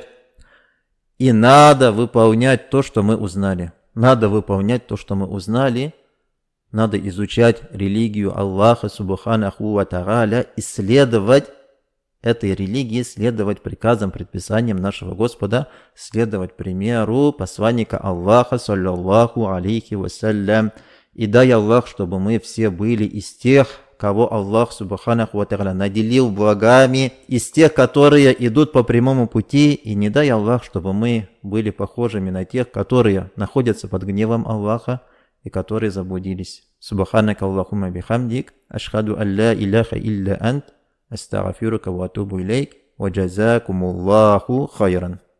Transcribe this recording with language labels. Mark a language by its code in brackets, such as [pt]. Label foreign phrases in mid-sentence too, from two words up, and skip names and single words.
[ru] И надо выполнять то, что мы узнали. Надо выполнять то, что мы узнали. Надо изучать религию Аллаха [ar] سبحانه وتعالى, [ru] исследовать этой религии, следовать приказам, предписаниям нашего Господа, следовать примеру посланника Аллаха, [ar] صلى الله عليه وسلم. [ru] И дай Аллах, чтобы мы все были из тех, кого Аллах [ar] سبحانه وتعالى [ru] наделил благами, из тех, которые идут по прямому пути, и не дай Аллах, чтобы мы были похожими на тех, которые находятся под гневом Аллаха и которые заблудились. [ar] سبحانك اللهم وبحمدك، أشهد أن لا إله إلا أنت، أستغفرك وأتوب إليك، وجزاكم الله خيرا.